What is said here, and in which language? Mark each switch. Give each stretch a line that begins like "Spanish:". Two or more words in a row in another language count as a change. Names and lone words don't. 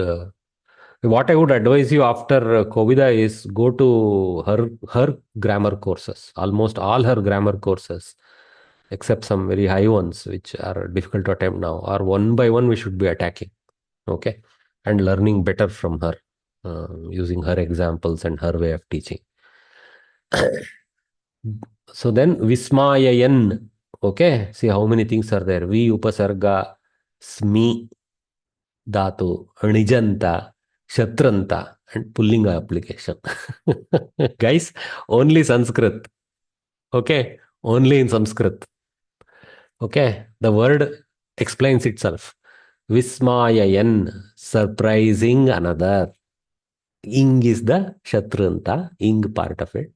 English: You should What I would advise you after Kovida is go to her grammar courses, almost all her grammar courses, except some very high ones, which are difficult to attempt now, or one by one we should be attacking, okay, and learning better from her, using her examples and her way of teaching. So then Vismayayan, okay, see how many things are there.
Sanskrit: वि उपसर्ग, स्मि, धातु, निजन्त, शत्रन्त,
English: and pullinga application. Guys, only Sanskrit. Okay, only in Sanskrit. Okay, the word explains itself. Vismayayan, surprising another. Ing is the shatranta, ing part of it.